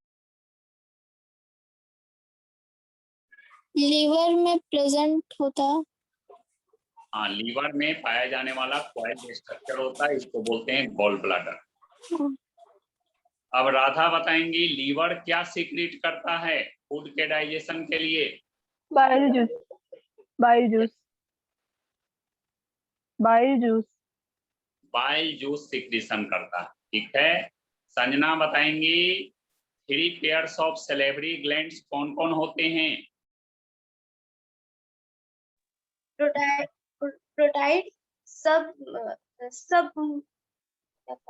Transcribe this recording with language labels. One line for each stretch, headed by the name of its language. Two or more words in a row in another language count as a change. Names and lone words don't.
Hindi: लीवर में प्रेजेंट होता है. हाँ लीवर में पाया जाने वाला
English: coiled structure
Hindi: होता है, इसको बोलते हैं
English: gall bladder.
Hindi: अब राधा बताएंगी लीवर क्या सीक्रेट करता है फूड के डाइजेशन के लिए?
English: Bile juice. Bile juice. Bile juice. bile juice
Hindi: सिक्रीशन करता है। ठीक है, संजना बताएंगी 3
English: pairs of salivary glands
Hindi: कौन कौन होते हैं? प्रोटाइड सब क्या था?